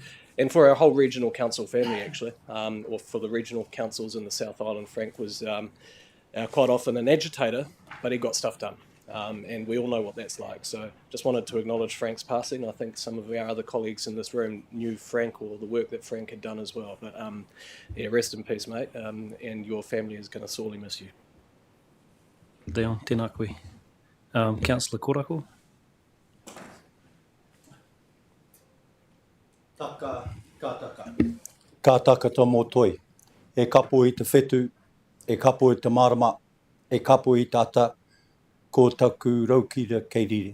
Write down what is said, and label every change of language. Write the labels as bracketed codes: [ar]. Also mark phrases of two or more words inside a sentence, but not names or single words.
[en] And for our whole regional council family, actually, or for the regional councils in the South Island, Frank was quite often an agitator, but he got stuff done. And we all know what that's like. So just wanted to acknowledge Frank's passing. I think some of our other colleagues in this room knew Frank or the work that Frank had done as well. But yeah, rest in peace, mate. And your family is going to sorely miss you. [mi] Dion, tēnā koe. Councillor Korako. Ka taka tomo toi. E kapo i te whetu, e kapo i te marama, e kapo i tata, ko taku raukira kei riri.